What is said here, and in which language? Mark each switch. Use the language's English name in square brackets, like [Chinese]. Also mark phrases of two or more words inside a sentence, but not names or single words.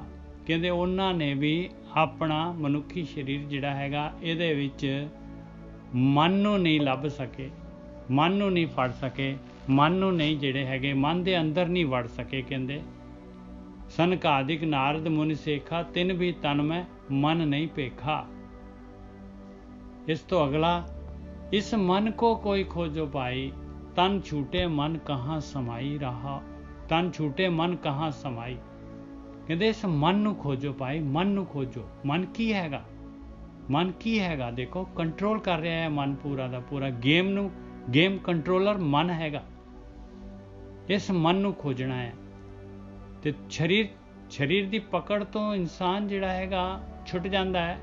[Punjabi] ਕਹਿੰਦੇ ਉਹਨਾਂ ਨੇ ਵੀ ਆਪਣਾ ਮਨੁੱਖੀ ਸਰੀਰ ਜਿਹੜਾ ਹੈਗਾ, ਇਹਦੇ ਵਿੱਚ ਮਨ ਨੂੰ ਨਹੀਂ ਲੱਭ ਸਕੇ, ਮਨ ਨੂੰ ਨਹੀਂ ਫੜ ਸਕੇ, ਮਨ ਨੂੰ ਨਹੀਂ ਜਿਹੜੇ ਹੈਗੇ, ਮਨ ਦੇ ਅੰਦਰ ਨਹੀਂ ਵੜ ਸਕੇ। ਕਹਿੰਦੇ ਸਨਕਾਦਿਕ ਨਾਰਦ ਮੁनि ਸੇਖਾ, ਤਿਨ ਵੀ ਤਨ ਮੈਂ ਮਨ ਨਹੀਂ ਭੇਖਾ। ਇਸ ਤੋਂ ਅਗਲਾ, ਇਸ ਮਨ [Hindi] को कोई खोजो पाई, तन छूटे मन कहाँ समाई रहा। तन छूटे मन कहाँ समाई। [Punjabi] ਕਹਿੰਦੇ ਇਸ ਮਨ ਨੂੰ ਖੋਜੋ ਪਾਈ, ਮਨ ਨੂੰ ਖੋਜੋ। ਮਨ ਕੀ ਹੈਗਾ? ਮਨ ਕੀ ਹੈਗਾ? ਦੇਖੋ ਕੰਟਰੋਲ ਕਰ ਰਿਹਾ ਹੈ ਮਨ ਪੂਰਾ ਦਾ ਪੂਰਾ। [English] game controller [Punjabi] ਮਨ ਹੈਗਾ। ਇਸ ਮਨ ਨੂੰ ਖੋਜਣਾ ਹੈ। ਤੇ ਸਰੀਰ ਦੀ ਪਕੜ ਤੋਂ ਇਨਸਾਨ ਜਿਹੜਾ ਹੈਗਾ ਛੁੱਟ ਜਾਂਦਾ ਹੈ।